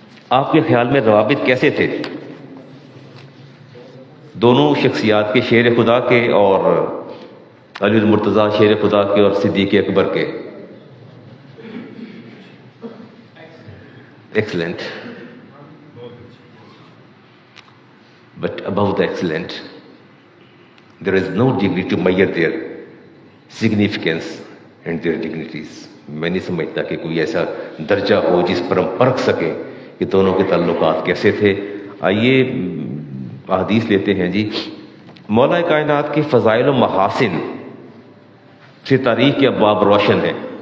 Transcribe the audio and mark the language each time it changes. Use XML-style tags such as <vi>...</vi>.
<ur>آپ کے خیال میں روابط کیسے تھے دونوں شخصیات کے، شیر خدا کے اور علی المرتضیٰ شیر خدا کے اور صدیق اکبر کے؟ Excellent.</ur> <en>But above the excellent, there is no degree to measure their significance and their dignities.</en> <ur>میں نہیں سمجھتا کہ کوئی ایسا درجہ ہو جس پر ہم پرکھ سکیں کہ دونوں کے تعلقات کیسے تھے. آئیے احادیث لیتے ہیں جی. مولا کائنات کے فضائل و محاسن سے تاریخ کے ابواب روشن ہیں.</ur>